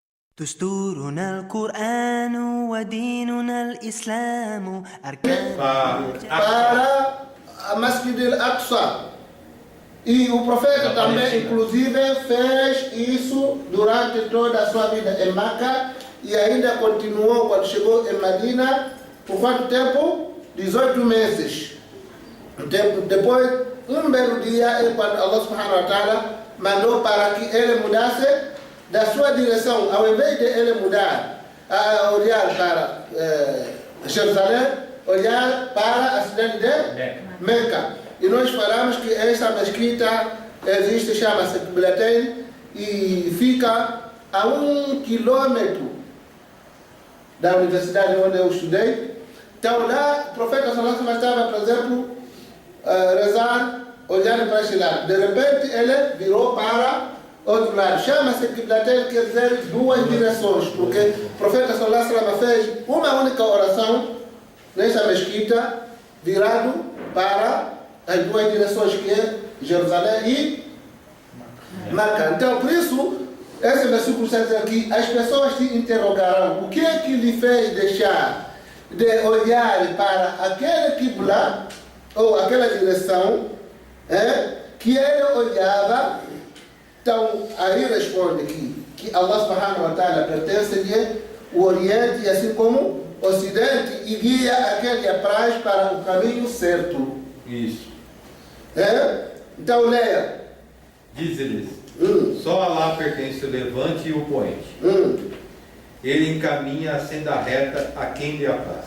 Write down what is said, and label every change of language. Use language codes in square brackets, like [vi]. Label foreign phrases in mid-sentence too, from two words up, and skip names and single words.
[ar] دستورنا القرآن وديننا الإسلام أركان [pt] para a Masjid al-Aqsa. E o profeta também, inclusive, fez isso durante toda a sua vida em Meca e ainda continuou quando chegou em Medina. Por quanto tempo? 18 meses. Depois, um belo dia, é quando [ar] الله سبحانه وتعالى [pt] mandou para que ele mudasse da sua direção. Ao invés de ele mudar, a olhar para Jerusalém, olhar para a cidade de Meca. E nós falamos que essa mesquita existe, chama-se Qiblatain, e fica a 1 quilômetro da universidade onde eu estudei. Então lá, o profeta [ar] صلى الله عليه وسلم [pt] estava, por exemplo, rezar, olhando para esse lado. De repente ele virou para outro lado. Chama-se Qiblatain, quer dizer duas direções, porque o profeta [ar] صلى الله عليه وسلم [pt] fez uma única oração nessa mesquita, virado para as duas direções, que é Jerusalém e Meca. Então, por isso, esse versículo está dizendo que as pessoas se interrogarão: o que é que lhe fez deixar de olhar para aquele Qibla, ou aquela direção, que ele olhava? Então, aí responde que [ar] الله سبحانه وتعالى [pt] pertence-lhe o Oriente, assim como o Ocidente, e guia aquele apraz para o caminho certo. Isso. Então leia. Diz-lhes: só Allah pertence o levante e o poente. Ele encaminha a senda reta a quem lhe apraz.